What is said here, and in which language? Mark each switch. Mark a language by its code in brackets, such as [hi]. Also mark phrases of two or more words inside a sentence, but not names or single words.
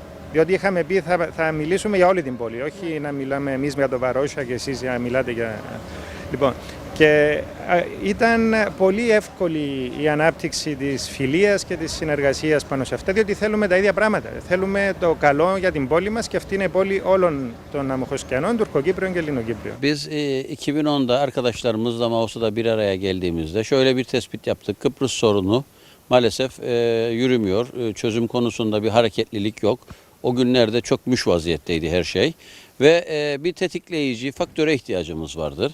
[el] Διότι είχαμε πει θα μιλήσουμε για όλη την πόλη, όχι να μιλάμε εμείς για το Βαρόσια και εσείς να μιλάτε για... Λοιπόν, Και ήταν πολύ εύκολη η ανάπτυξη της φιλίας και της συνεργασίας πάνω σε αυτά, διότι θέλουμε τα ίδια πράγματα. Θέλουμε το καλό για την πόλη μας και αυτή είναι η πόλη όλων των Αμμοχοσκιανών, Τουρκοκύπριων και Ελληνοκύπριων. [tr] Biz 2010'da arkadaşlarımızla Mausa'da bir araya geldiğimizde şöyle bir tespit yaptık. Kıbrıs sorunu maalesef yürümüyor. Çözüm konusunda bir hareketlilik yok. O günlerde çökmüş vaziyetteydi her şey. Ve bir tetikleyici faktöre ihtiyacımız vardır.